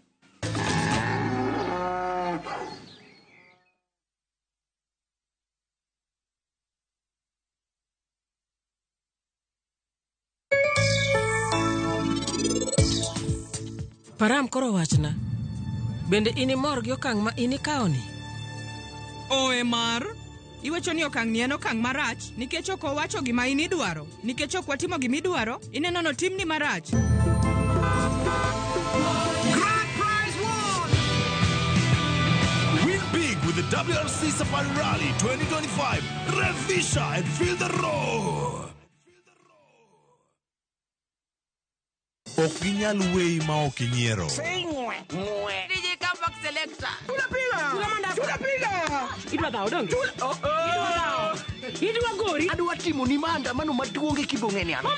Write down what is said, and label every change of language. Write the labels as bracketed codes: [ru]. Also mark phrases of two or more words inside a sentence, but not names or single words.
[luo] Param koro wachna. Bende ini mor gi okang' ma ini kaoni? Oe mar, iwacho ni okang' ni en okang' marach, nikech ok owacho gima ini dwaro. Nikech ok watimo gima idwaro, ineno no timni marach. [en] Grand prize won! Win big with the WRC Safari Rally 2025. Red Fisher and feel the roar! [luo] Ok ginyal weyi ma ok inyiero. DJ Comeback Selector. Idwa dhao donge? Idwa gori? Adwa timo ni maandamano maduong' kibong'eni ano.